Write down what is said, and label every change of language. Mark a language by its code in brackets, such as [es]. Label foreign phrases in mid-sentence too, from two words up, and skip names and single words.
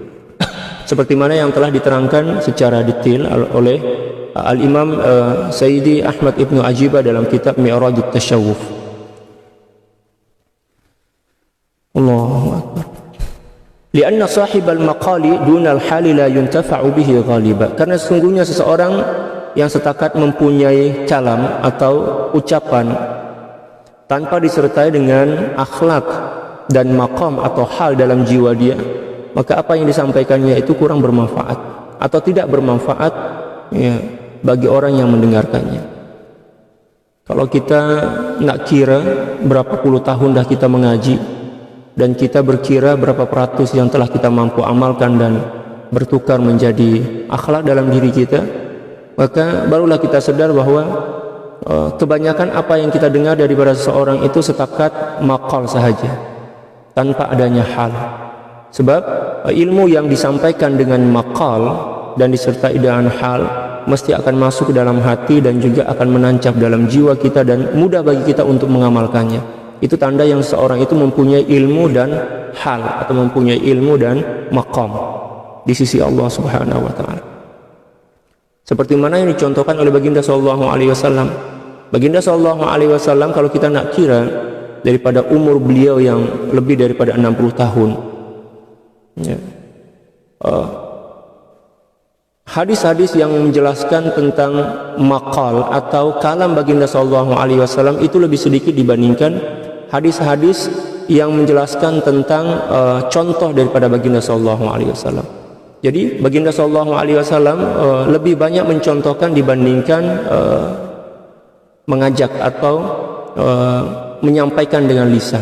[ms] Seperti mana yang telah diterangkan secara detail oleh Al-Imam Sayyidi Ahmad Ibnu Ajibah dalam kitab Mi'rajut Tasyawuf. [ar] الله أكبر. لأن صاحب المقال دون الحال لا ينتفع به غالبا. [ms] Karena sesungguhnya seseorang yang setakat mempunyai kalam atau ucapan tanpa disertai dengan akhlak dan maqam atau hal dalam jiwa dia, maka apa yang disampaikannya itu kurang bermanfaat atau tidak bermanfaat ya, bagi orang yang mendengarkannya. Kalau kita nak kira berapa puluh tahun dah kita mengaji, dan kita berkira berapa peratus yang telah kita mampu amalkan dan bertukar menjadi akhlak dalam diri kita, maka barulah kita sadar bahwa kebanyakan apa yang kita dengar daripada seseorang itu setakat maqal sahaja, tanpa adanya hal. Sebab ilmu yang disampaikan dengan maqal dan disertai dengan hal mesti akan masuk ke dalam hati dan juga akan menancap dalam jiwa kita dan mudah bagi kita untuk mengamalkannya. Itu tanda yang seorang itu mempunyai ilmu dan hal, atau mempunyai ilmu dan maqam di sisi Allah [ar] سبحانه وتعالى. [ms] Seperti mana yang dicontohkan oleh Baginda [ar] صلى الله عليه وسلم. [ms] Baginda [ar] صلى الله عليه وسلم, [ms] kalau kita nak kira daripada umur beliau yang lebih daripada 60 tahun, ya, hadis-hadis yang menjelaskan tentang maqal atau kalam Baginda [ar] صلى الله عليه وسلم [ms] itu lebih sedikit dibandingkan hadis-hadis yang menjelaskan tentang contoh daripada Baginda [ar] صلى الله عليه وسلم. [ms] Jadi Baginda [ar] صلى الله عليه وسلم [ms] lebih banyak mencontohkan dibandingkan mengajak atau menyampaikan dengan lisan.